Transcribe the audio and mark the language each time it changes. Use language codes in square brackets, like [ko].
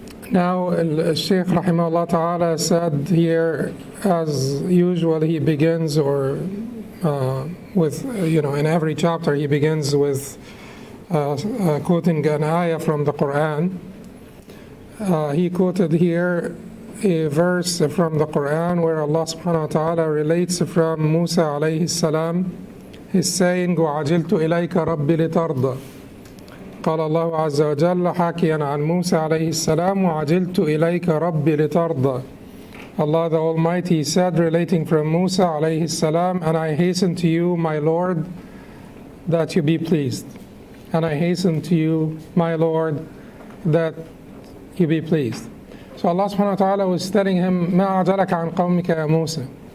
[en] Now, Shaykh rahimahullah ta'ala said here, as usual, he begins with, in every chapter he begins with quoting an ayah from the Quran. He quoted here a verse from the Quran where Allah subhanahu wa ta'ala relates from Musa alayhi salam, his saying, [ar] وَعَجِلْتُ إِلَيْكَ رَبِّ لِتَرْضَى. قال الله عز وجل حاكيا عن موسى عليه السلام وعجلت إليك ربي لترضى. [en] Allah the Almighty said, relating from Musa عليه السلام, and I hasten to you, my Lord, that you be pleased. And I hasten to you, my Lord, that you be pleased. So Allah subhanahu wa ta'ala was telling him, [ar] ما أعجلك عن قومك يا موسى.